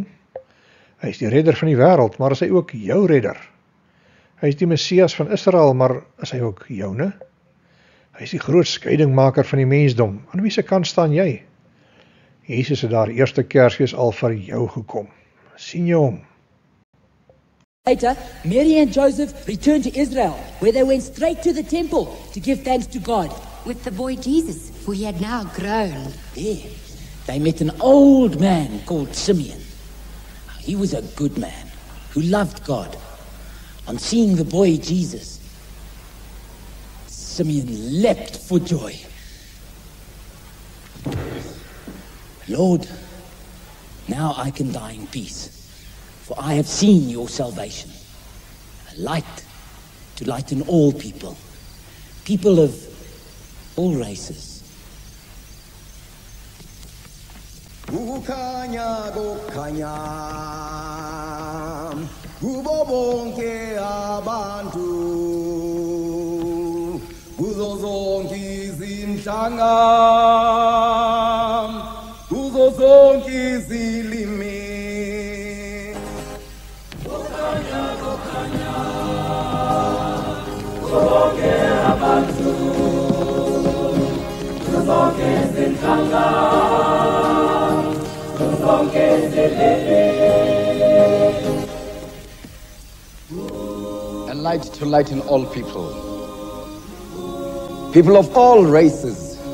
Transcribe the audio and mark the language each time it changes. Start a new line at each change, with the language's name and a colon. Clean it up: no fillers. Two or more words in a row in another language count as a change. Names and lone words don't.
Afrikaans: Hy is die redder van die wêreld, maar is hy ook jou redder? Hy is die Messias van Israel, maar is hy ook joune? Hy is die groot skeidingmaker van die mensdom. Aan wie se kant staan jy? Jesus het daar eerste Kersfees al vir jou gekom. Sien jy hom?
English: Later, Mary and Joseph returned to Israel, where they went straight to the temple to give thanks to God. With the boy Jesus, for he had now grown. There, they met an old man called Simeon. He was a good man who loved God. On seeing the boy Jesus, Simeon leapt for joy. Lord, now I can die in peace, for I have seen your salvation, a light to lighten all people, people of all races.
Zulu: Kukhanya kukhanya kubo bonke abantu kuzo zonke izinhlanga kuzo zonke izilimi kukhanya kukhanya kubo bonke abantu kuzo zonke izinhlanga
English: a light to lighten all people, people of all races.